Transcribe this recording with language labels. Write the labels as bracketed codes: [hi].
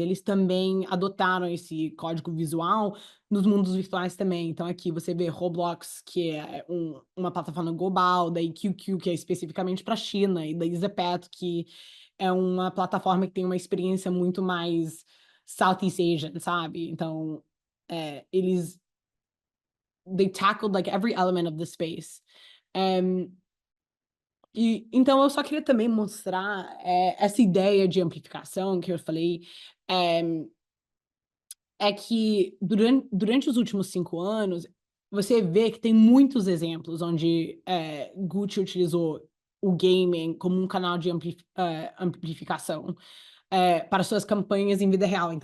[pt] Eles também adotaram esse código visual nos mundos virtuais também. Então aqui você vê Roblox, que é uma plataforma global, daí QQ, que é especificamente para a China, e daí Zepeto, que é uma plataforma que tem uma experiência muito mais [en] Southeast Asian, [pt] sabe? Então, eles [en] they tackled like every element of the space. [pt] E então eu só queria também mostrar essa ideia de amplificação que eu falei, eh, é que durante os últimos 5 anos, você vê que tem muitos exemplos onde Gucci utilizou o gaming como um canal de amplificação para suas campanhas em vida real.